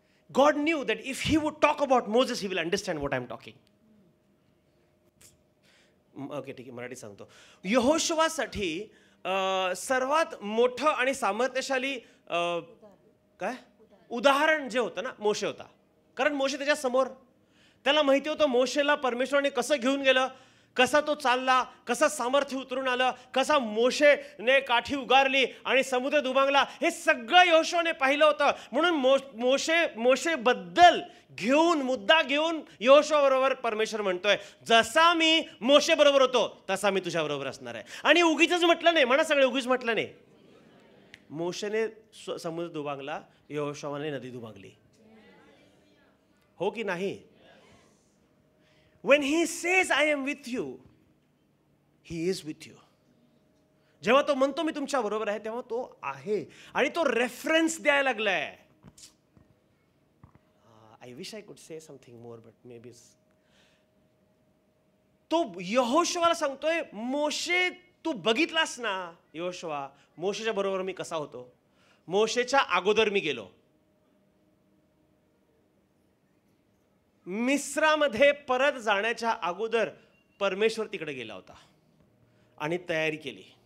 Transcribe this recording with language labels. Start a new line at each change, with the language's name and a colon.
English: God knew that if he would talk about Moses, he will understand what I am talking.
Marathi: Okay, ठीक आहे, मराठी सांगतो. यहोशुवासाठी सर्वात मोठं आणि सामर्थ्यशाली काय उदाहरण जे होतं ना, मोशे होता. कारण मोशे त्याच्या समोर, त्याला माहिती होतं मोशेला परमेश्वराने कसं घेऊन गेलं, कसा तो चालला, कसं सामर्थ्य उतरून आलं, कसा मोशेने काठी उगारली आणि समुद्र दुभांगला, हे सगळं यहोशुवाने पाहिलं होतं. म्हणून मोशेबद्दल मुद्दा घेऊन यहोशुवा बरोबर परमेश्वर म्हणतोय, जसा मी मोशे बरोबर होतो तसा मी तुझ्या बरोबर असणार आहे. आणि उगीच म्हटलं नाही, म्हणा सगळे, उगीच म्हटलं नाही. मोशेने समुद्र दुभांगला, यहोशुवाने नदी दुभांगली. हो की नाही?
English: When he says I am with you, he is with you.
Marathi: जेव्हा तो म्हणतो मी तुमच्या बरोबर आहे, तेव्हा तो आहे. आणि तो रेफरन्स द्यायला लागलाय.
English: I wish I could say something more, but maybe.
Marathi: तो यहोशुवाला सांगतोय, मोशे तू बघितलास ना यहोशुवा, मोशेच्या बरोबर मी कसा होतो, मोशेच्या अगोदर मी गेलो. मिस्रामध्ये परत जाण्याच्या अगोदर परमेश्वर तिकडे गेला होता आणि तयारी केली.